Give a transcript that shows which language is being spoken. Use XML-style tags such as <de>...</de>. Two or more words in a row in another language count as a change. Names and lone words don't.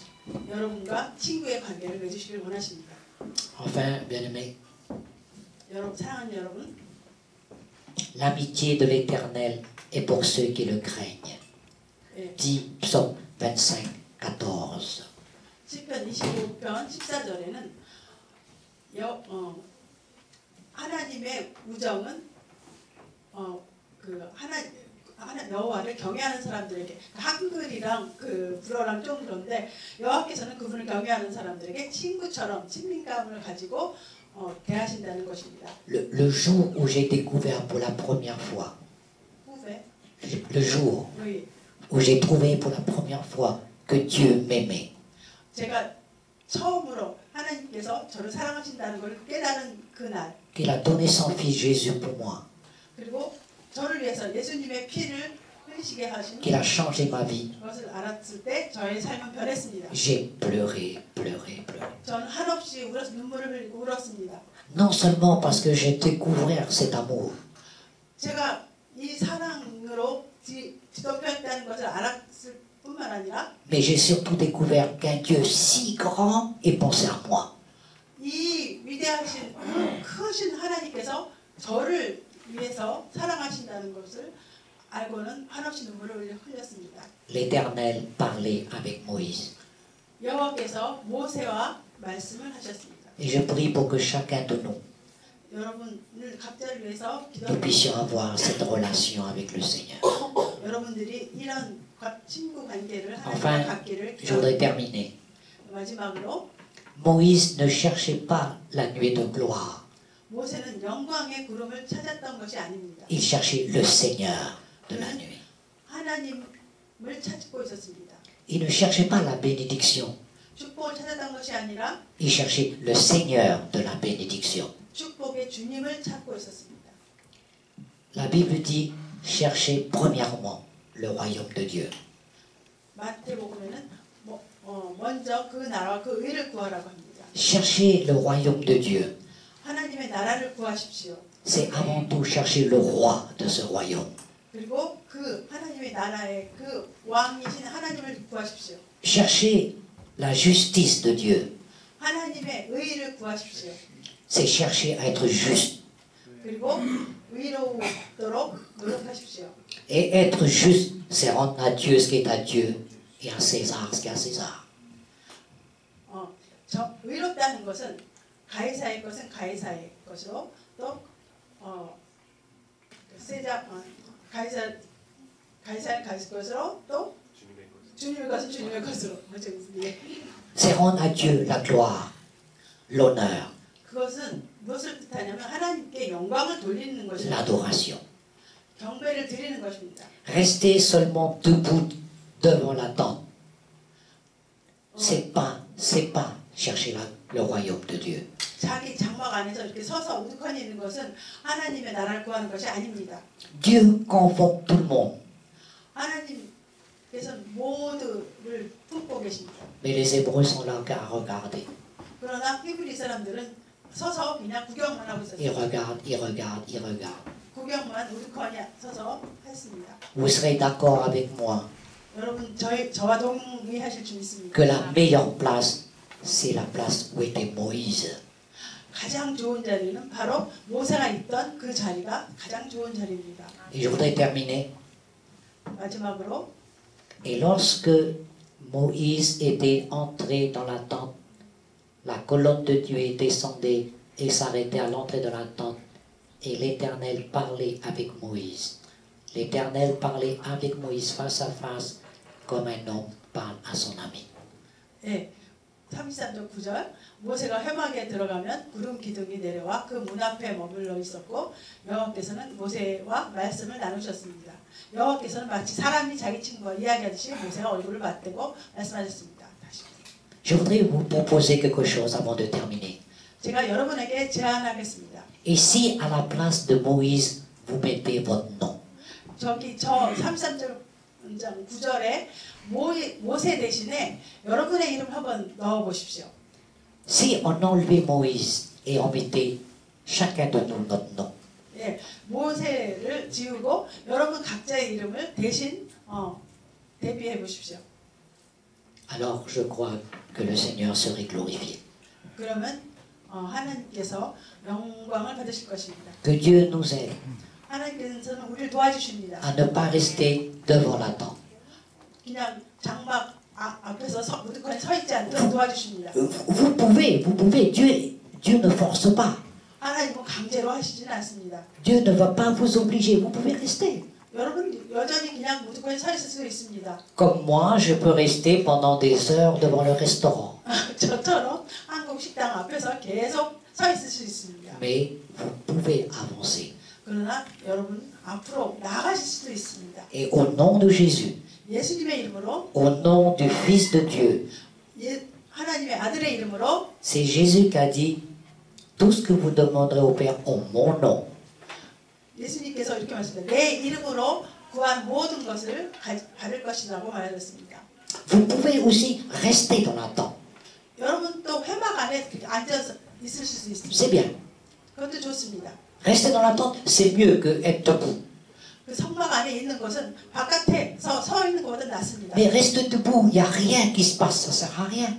<ko>여러분과 친구의 관계를 맺으시길 원하십니다.</ko> <fr>Enfin, bien-aimés,</fr> <ko>여러분, 사랑하는 여러분,</ko> <fr>l'amitié de l'Éternel est pour ceux qui le craignent.</fr> <ko>예,</ko> <fr>Dit Psaume 25, 14.</fr> <ko>시편 25편 14절에는 하나님의 우정은 여호와를 경외하는 사람들에게, 한글이랑 그 불어랑 좀 그런데 여호와께서는 그분을 경외하는 사람들에게 친구처럼 친밀감을 가지고 대하신다는 것입니다.</ko> <fr>Le jour où j'ai découvert pour la première fois,</fr> <ko>후회,</ko> <fr>le jour</fr> <ko>여기</ko> <fr>où j'ai trouvé pour la première fois que Dieu m'aimait,</fr> <ko>제가 처음으로 하나님께서 저를 사랑하신다는 걸 깨달은 그날,</ko> <fr>qu'il a donné son fils Jésus pour moi,</fr> <ko>그리고 저를 위해서 예수님의 피를 흘리시게 하신</ko> <fr>qu'il a changé ma vie,</fr> <ko>그것을 알았을 때 저의 삶은 변했습니다.</ko> <fr>j'ai pleuré, pleuré, pleuré.</fr> <ko>저는 한없이 눈물을 흘리고 울었습니다.</ko> <fr>Non seulement parce que j'ai découvert cet amour,</fr> <ko>제가 이 사랑으로 뒤덮였다는 것을 알았을 뿐만 아니라</ko> <fr>mais j'ai surtout découvert qu'un Dieu si grand ait pensé à moi.</fr> <ko>이 위대하신 크신 하나님께서 저를 위해서 사랑하신다는 것을 알고는 한없이 눈물을 흘렸습니다.</ko> <fr>L'Éternel parlait avec Moïse.</fr> <ko>여호와께서 모세와 말씀을 하셨습니다.</ko> <fr>Et je prie pour que chacun de nous,</fr> <ko>여러분을 각자를 위해서</ko> <fr>nous puissions</fr> <ko>기도합니다.</ko> <fr>avoir cette relation avec le Seigneur.</fr> <ko>여러분들이 이런 친구 관계를</ko> <fr>Enfin,</fr> <ko>하나님과 갖기를</ko> <fr>je voudrais</fr> <ko>기도합니다.</ko> <fr>terminer.</fr> <ko>마지막으로</ko> <fr>Moïse ne cherchait pas la nuée de gloire.</fr> <ko>모세는 영광의 구름을 찾았던 것이 아닙니다.</ko> <fr>Il cherchait le Seigneur de la nuée.</fr> <ko>하나님을 찾고 있었습니다.</ko> <fr>Il ne cherchait pas la bénédiction.</fr> <ko>축복을 찾았던 것이 아니라</ko> <fr>Il cherchait le Seigneur de la bénédiction.</fr> <ko>축복의 주님을 찾고 있었습니다.</ko> <fr>La Bible dit, cherchez premièrement le royaume de Dieu.</fr> <ko>마태복음에는 먼저 그 나라와 그 의를 구하라고 합니다.</ko> <fr>Cherchez le royaume de Dieu.</fr> <ko>하나님의 나라를 구하십시오.</ko> <fr>C'est avant tout chercher le roi de ce royaume.</fr> <ko>그리고 그 하나님의 나라의 그 왕이신 하나님을 구하십시오.</ko> <fr>Cherchez la justice de Dieu.</fr> <ko>하나님의 의를 구하십시오.</ko> <fr>C'est chercher à être juste.</fr> <ko>그리고 의로우도록 노력하십시오.</ko> <fr>Et être juste, c'est rendre à Dieu ce qui est à Dieu et à César ce qui est à César.</fr> <ko>의롭다는 것은 가이사의 것은 가이사의 것으로 또 가이사의 것으로 또 주님의 것은 주님의 것으로.</ko> <fr>C'est rendre à Dieu la gloire, l'honneur,</fr> <ko>그것은 무엇을 뜻하냐면 하나님께 영광을 돌리는 것입니다.</ko> <fr>l'adoration.</fr> <ko>경배를 드리는 것입니다.</ko> <fr>Rester seulement debout devant la tente, c'est pas chercher le royaume de Dieu.</fr> <ko>자기 장막 안에서 이렇게 서서 우두커니 있는 것은 하나님의 나라를 구하는 것이 아닙니다.</ko> <fr>Dieu convoque tout le monde.</fr> <ko>하나님께서 모두를 품고 계십니다.</ko> <fr>Mais les Hébreux sont là qu'à regarder.</fr> <ko>그러나 히브리 사람들은 서서 그냥 구경만 하고</ko> <fr>Ils</fr> <ko>있었어요.</ko> <fr>regardent, ils regardent, ils regardent.</fr> <ko>구경만 우두커니 서서 했습니다.</ko> <fr>Vous serez d'accord avec moi</fr> <ko>여러분 저와 동의하실 수 있습니다.</ko> <fr>que la meilleure place, c'est la place où était Moïse.</fr> <ko>가장 좋은 자리는 바로 모세가 있던 그 자리가 가장 좋은 자리입니다.</ko> <fr>Et je voudrais terminer.</fr> <ko>마지막으로</ko> <fr>Et lorsque Moïse était entré dans la tente, la colonne de Dieu descendait et s'arrêtait à l'entrée de la tente. Et l'Éternel parlait avec Moïse. L'Éternel parlait avec Moïse face à face, comme un homme parle à son ami.</fr> <ko>예, 33절 9절 모세가 회막에 들어가면 구름 기둥이 내려와 그 문 앞에 머물러 있었고 여호와께서는 모세와 말씀을 나누셨습니다. 여호와께서는 마치 사람이 자기 친구와 이야기하듯이 모세가 얼굴을 맞대고 말씀하셨습니다. 다시.</ko> <fr>Je voudrais vous proposer quelque chose avant de terminer.</fr> <ko>제가 여러분에게 제안하겠습니다.</ko> <fr>Et si à la place de Moïse, vous mettez votre nom,</fr> <ko>저기 저 33절 9절에 모세 대신에 여러분의 이름 한번 넣어 보십시오.</ko> <fr>si on enlevait Moïse et on mettait chacun de nous notre nom,</fr> <ko>예, 모세를 지우고 여러분 각자의 이름을 대신 대비해 보십시오.</ko> <fr>alors je crois que le Seigneur serait glorifié.</fr> <ko>그러면 하나님께서 영광을 받으실 것입니다.</ko> <fr>Que Dieu nous aide</fr> <ko>하나님께서는 우리를 도와주십니다.</ko> <fr>à ne pas rester devant la tente.</fr> <ko>그냥 장막 앞에서 무조건 서 있지 않도록 도와주십니다.</ko> <fr>Vous pouvez, Dieu ne force pas.</fr> <ko>하나님은 강제로 하시지는 않습니다.</ko> <fr>Dieu ne va pas vous obliger, vous pouvez rester.</fr> <ko>여러분 여전히 그냥 무조건 서 있을 수 있습니다.</ko> <fr>Comme moi, je peux rester pendant des heures devant le restaurant.</fr> <ko>저처럼 한국 식당 앞에서 계속 서 있을 수 있습니다.</ko> <fr>Mais vous pouvez avancer.</fr> <ko>그러나 여러분 앞으로 나가실 수도 있습니다.</ko> <fr>Et au nom de Jésus,</fr> <ko>예수님의 이름으로,</ko> <fr>au nom du Fils de Dieu,</fr> <ko>하나님의 아들의 이름으로,</ko> <fr>c'est Jésus qui a dit, tout ce que vous demanderez au Père en mon nom,</fr> <ko>예수님께서 이렇게 말씀하셨습니다. 내 이름으로 구한 모든 것을 받을 것이라고 말하셨습니다.</ko> <fr>vous pouvez aussi rester dans la tente.</fr> <ko>여러분 또 회막 안에 앉아서 있을 수 있습니다.</ko> <fr>C'est bien.</fr> <ko>그것도 좋습니다.</ko> <fr>Rester dans la tente, c'est mieux que être debout.</fr> <ko>그 성막 안에 있는 것은 바깥에 서 있는 것보다 낫습니다.</ko> <fr>Mais reste debout, il n'y a rien qui se passe, ça sert à rien.</fr>